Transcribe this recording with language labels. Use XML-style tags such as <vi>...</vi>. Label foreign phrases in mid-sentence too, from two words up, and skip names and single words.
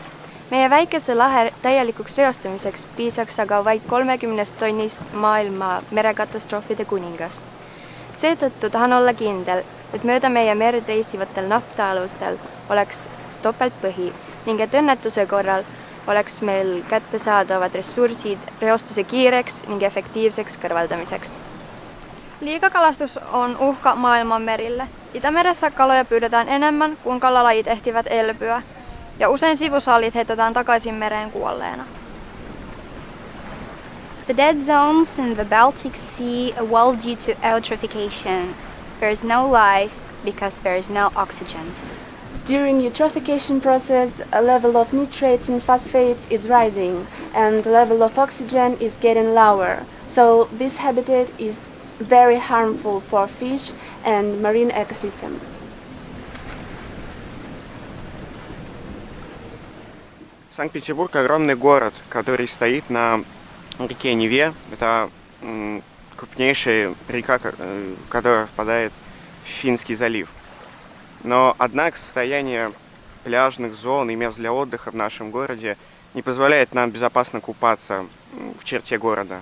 <et>Meie väikese lahe täielikuks reostamiseks piisaks aga vaid 30 tonnist maailma merekatastroofide kuningast. Seetõttu tahan olla kindel, et mööda meie merd reisivatel naftaalustel oleks topeltpõhi ning et õnnetuse korral oleks meil kättesaadavad ressursid reostuse kiireks ning efektiivseks kõrvaldamiseks.</et> <fi>Liikakalastus on uhka maailman merille. Itämeressä kaloja pyydetään enemmän, kuin kalalajit ehtivät elpyä, ja usein sivusalit heitetään takaisin mereen kuolleena.</fi> <en>The dead zones in the Baltic Sea well due to eutrophication. There is no life because there is no oxygen. During eutrophication process, a level of nitrates and phosphates is rising and the level of oxygen is getting lower. So this habitat is very harmful for fish and marine ecosystem.</en> <ru>Санкт-Петербург — огромный город, который стоит на реке Неве. Это крупнейшая река, которая впадает в Финский залив. Но, однако, состояние пляжных зон и мест для отдыха в нашем городе не позволяет нам безопасно купаться в черте города.</ru>